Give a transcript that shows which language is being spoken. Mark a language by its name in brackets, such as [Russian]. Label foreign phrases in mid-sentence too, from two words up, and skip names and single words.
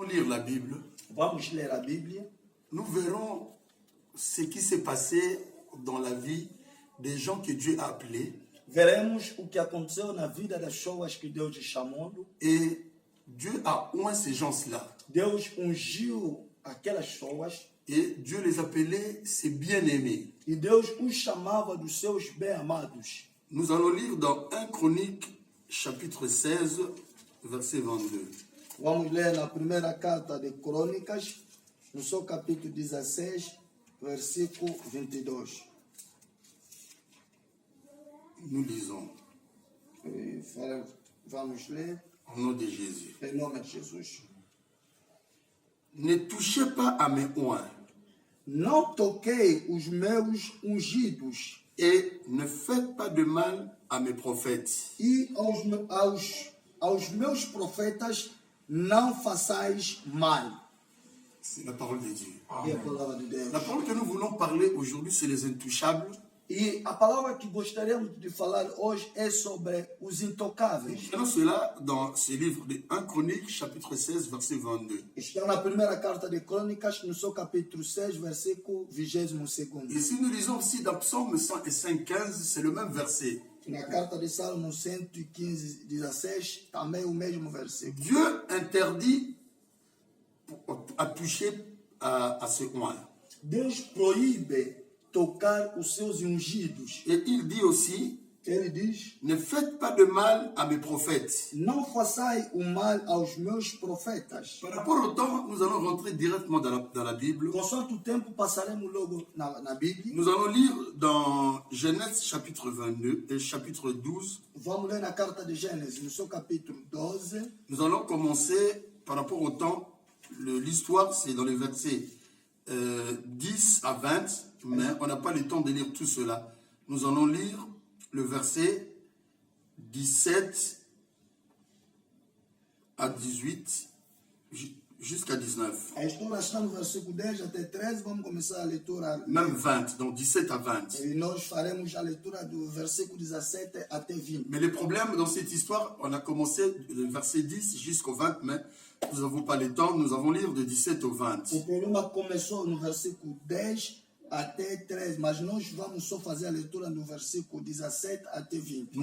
[French] lire la Bible, [Portuguese] Vamos ler a Bíblia. [French] nous verrons ce qui s'est passé dans la vie des gens que Dieu a appelés. [Portuguese] Veremos o que aconteceu na vida das pessoas que Deus chamou. [French] Et Dieu a oint ces gens-là. [Portuguese] Deus ungiu aquelas pessoas [French] Et Dieu les appelait ses bien-aimés. [Portuguese] e Deus os chamava dos seus bem-amados. [French] Nous allons lire dans 1 Chronique, chapitre 16, verset 22. [Portuguese] Vamos ler na primeira carta de Crônicas, no seu capítulo 16, versículo 22. [French] Nous lisons [Portuguese] Vamos ler [French] au nom de Jésus. [Portuguese] em nome de Jesus. [French] Ne touchez pas à mes oints [Portuguese] Não toquei os meus ungidos [French] et ne faites pas de mal à mes prophètes. [Portuguese] e aos meus profetas não façais mal. [French] C'est la parole de Dieu. [Portuguese] É a palavra de Deus. [French] La parole que nous voulons parler aujourd'hui, c'est les intouchables. [Portuguese] E a palavra que gostaríamos de falar hoje é sobre os intocáveis. [French] Nous cela dans ce livre de 1 Chronique, chapitre 16, verset 22. [Portuguese] Está na primeira carta de Crônicas, no seu capítulo 6, versículo 22. [French] Et si nous lisons aussi dans Psaume 105, 15, c'est le même verset. [Portuguese] Na carta de Salmo 115, 16, também o mesmo versículo. [French] Dieu interdit à toucher à ce oint. [Portuguese] Deus proíbe tocar os seus ungidos. [French] Et il dit aussi, [Portuguese] Ele diz: [French] ne faites pas de mal à mes prophètes. [Portuguese] não façai o mal aos meus profetas. [French] Par rapport au temps, nous allons rentrer directement dans la Bible. [Portuguese] Consoante o tempo, passaremos logo na Bíblia. [French] Nous allons lire dans Genèse chapitre 22 et chapitre 12. [Portuguese] Vamos ler na carta de Gênesis, no seu capítulo 12. [French] Nous allons commencer par rapport au temps. L'histoire, c'est dans les versets 10 à 20, mais on n'a pas le temps de lire tout cela. Nous allons lire le verset 17 à 18 jusqu'à 19. [Portuguese] A história está no versículo 10 até 13. Vamos começar a leitura. [French] Même 20, donc 17 à 20. [Portuguese] E nós faremos a leitura do versículo 17 até 20. [French] Mais le problème dans cette histoire, on a commencé le verset 10 jusqu'au 20, mais nous n'avons pas le temps, nous allons lire de 17 au 20. [Portuguese] O problema começou no versículo 10 até 13, mas nós vamos só fazer a leitura no versículo 17 até 20.